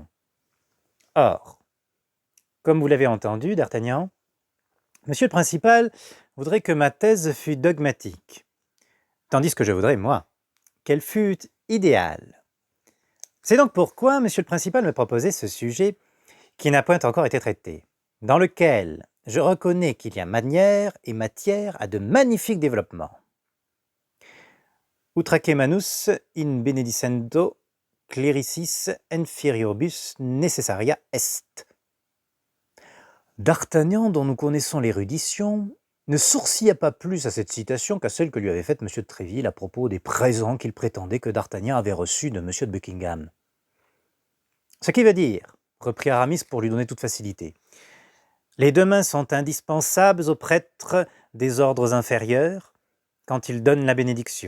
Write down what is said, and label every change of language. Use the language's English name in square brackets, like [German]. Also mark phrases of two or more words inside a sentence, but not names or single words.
[French] Or, comme vous l'avez entendu, d'Artagnan, monsieur le principal voudrait que ma thèse fût dogmatique, tandis que je voudrais, moi, qu'elle fût idéale. C'est donc pourquoi monsieur le principal me proposait ce sujet qui n'a point encore été traité, dans lequel je reconnais qu'il y a manière et matière à de magnifiques développements. [Latin] Utraque manus in benedicendo clericis inferioribus necessaria est. [French] D'Artagnan, dont nous connaissons l'érudition, ne sourcilla pas plus à cette citation qu'à celle que lui avait faite M. de Tréville à propos des présents qu'il prétendait que d'Artagnan avait reçus de M. de Buckingham. Ce qui veut dire, reprit Aramis pour lui donner toute facilité, les deux mains sont indispensables aux prêtres des ordres inférieurs quand ils donnent la bénédiction.